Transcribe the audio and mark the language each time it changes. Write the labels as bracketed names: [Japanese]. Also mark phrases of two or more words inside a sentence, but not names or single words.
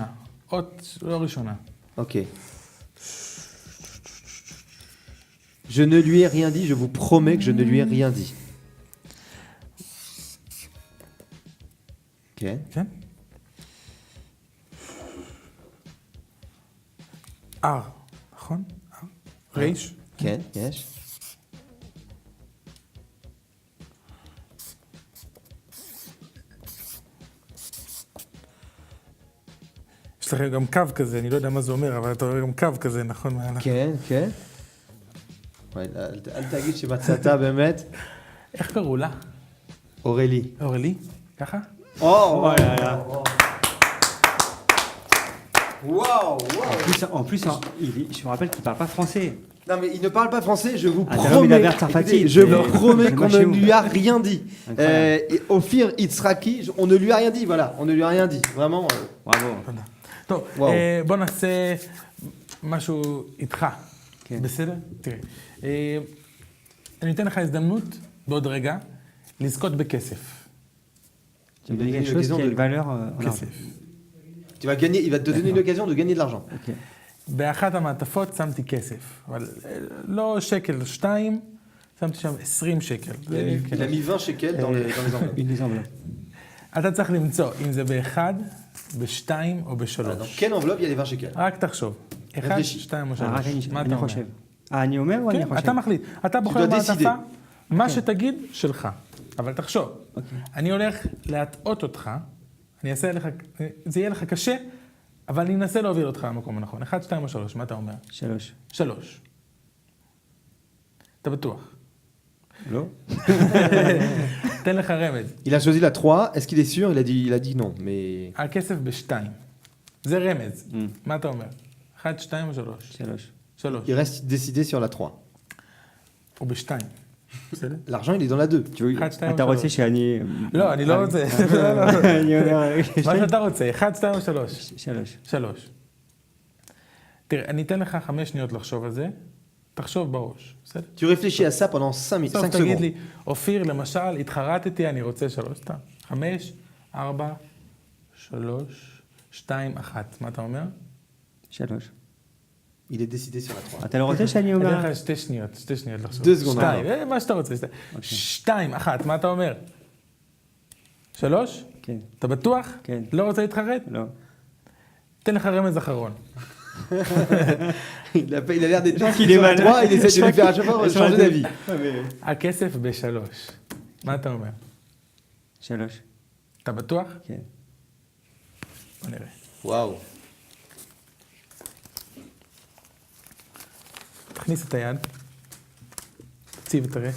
[Hebrew] אות לא ראשונה. [French] Ok. Je ne lui ai rien dit, je vous promets que je ne lui ai rien dit. Ok. [Hebrew] כן? אר, נכון? אר. ריש. כן, יש. יש לכם גם קו כזה, אני לא יודע מה זה אומר, אבל אתה רואה גם קו כזה, נכון? מעלה. כן, כן. וואי, אל תגיד שמצאת באמת. איך קראו לה? אורלי. אורלי? ככה? [French] Oh là là. Waouh, En plus, je me rappelle qu'il parle pas français. Non mais il ne parle pas français, je vous Ah, t'as l'homme, il promets. a l'air sympathique. Écoutez, je vous Mais- promets mais qu'on chez ne vous. lui a rien dit. Incroyable. Ophir Itzraki, on ne lui a rien dit, voilà, on ne lui a rien dit, vraiment. Bravo. [Hebrew] תודה. טוב, וואו. בוא נעשה משהו איתך. כן. בסדר? תראה. אני אתן לך הזדמנות, בעוד רגע, לזכות בכסף. [French] Tu me donnes quelque chose qui a une valeur en argent. [Hebrew] כסף. [French] Tu vas gagner, il va te donner une occasion de gagner de l'argent. Ok. [Hebrew] באחת המעטפות שמתי כסף, אבל לא שקל, 2, שמתי שם 20 שקל. [French] Il a mis 20 shekels dans les enveloppes. Une des enveloppes. [Hebrew] אתה צריך למצוא אם זה באחד, בשתיים או [French] Dans [Hebrew] בשלוש. [French] quelle enveloppe il y a les 20 shekels [Hebrew] רק תחשוב. אחד, רפלשי. שתיים או [French] Ah, [Hebrew] שלוש. רק מה אני אתה אומר? חושב. אני אומר או אני כן, חושב? אתה מחליט. אתה בוחר [French] dois décider. [Hebrew] מעטפה, מה שתגיד, שלך. אבל תחשוב, אני הולך להטעות אותך, אני אעשה לך, זה יהיה לך קשה, אבל אני אנסה להוביל אותך למקום הנכון. 1, 2 או 3, מה אתה אומר? 3. 3. אתה בטוח. לא? תן לך רמז. [French] Il a choisi la 3, est-ce qu'il est sûr? Il a dit non, mais... [Hebrew] הכסף בשתיים. זה רמז. מה אתה אומר? 1, 2 או 3? 3. 3. [French] Il reste décidé sur la 3. [Hebrew] או בשתיים. בסדר? [French] L'argent, il est dans la 2. Tu veux, [Hebrew] אחד, שתיים, אתה שלוש. רוצה שאני... לא, אני לא רוצה. לא, לא, לא. אני אומר... מה שאתה רוצה, 1, 2 או 3? 3. 3. תראה, אני אתן לך 5 שניות לחשוב על זה, תחשוב בראש, בסדר? [French] Tu réfléchis à ça pendant 5 [Hebrew] בסוף [French] 5 [Hebrew] תגיד [French] secondes. [Hebrew] לי, אופיר, למשל, התחרטתי, אני רוצה 3, סתם. 5, 4, 3, 2, 1. מה אתה אומר? 3. [French] Il est décidé sur la 3. [Hebrew] אתה לא רוצה שאני אני אומר... אתן לך 2 שניות לחשוב. [French] 2 secondes. [Hebrew] 2, מה שאתה רוצה. 2, 1, מה אתה אומר? 3? כן. אתה בטוח? כן. לא רוצה להתחרט? לא. תן לך רמז אחרון. [French] Il a l'air d'être qu'il décidé est sur la malin. 3, il essaie de lui faire à chaque fois changer d'avis. [Hebrew] הכסף ב3. מה אתה אומר? 3. אתה בטוח? כן. בוא נראה. [French] Waouh. [Hebrew] תכניס את היד. תציב את הראה.